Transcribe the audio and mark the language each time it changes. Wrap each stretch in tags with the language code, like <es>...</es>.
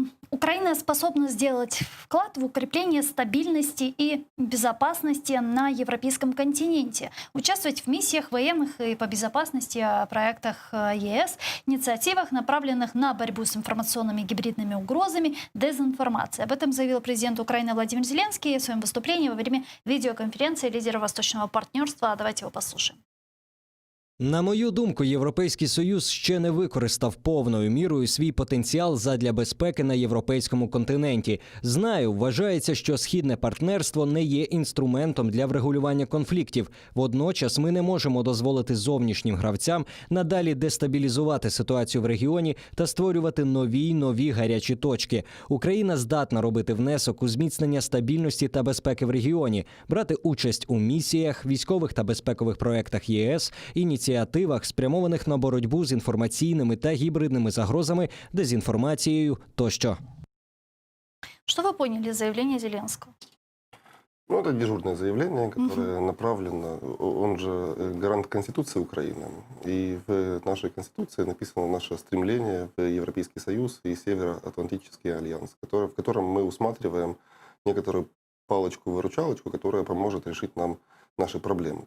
<ru>Украина способна сделать вклад в укрепление стабильности и безопасности на европейском континенте, участвовать в миссиях военных и по безопасности, проектах ЕС, инициативах, направленных на борьбу с информационными гибридными угрозами, дезинформацией. Об этом заявил президент Украины Владимир Зеленский в своем выступлении во время видеоконференции лидеров Восточного партнерства. Давайте его послушаем.</ru> <uk>На мою думку, Європейський Союз ще не використав повною мірою свій потенціал задля безпеки на європейському континенті. Знаю, вважається, що східне партнерство не є інструментом для врегулювання конфліктів. Водночас ми не можемо дозволити зовнішнім гравцям надалі дестабілізувати ситуацію в регіоні та створювати нові гарячі точки. Україна здатна робити внесок у зміцнення стабільності та безпеки в регіоні, брати участь у місіях, військових та безпекових проєктах ЄС, ініціативах, спрямованих на боротьбу з інформаційними та гібридними загрозами, дезінформацією тощо.</uk> <ru>Что вы поняли из заявления Зеленского? Ну, это дежурное заявление, которое направлено, он же гарант Конституции Украины. И в нашей Конституции написано наше стремление в Европейский Союз и Североатлантический альянс, в котором мы усматриваем некоторую палочку-выручалочку, которая поможет решить нам наши проблемы.</ru>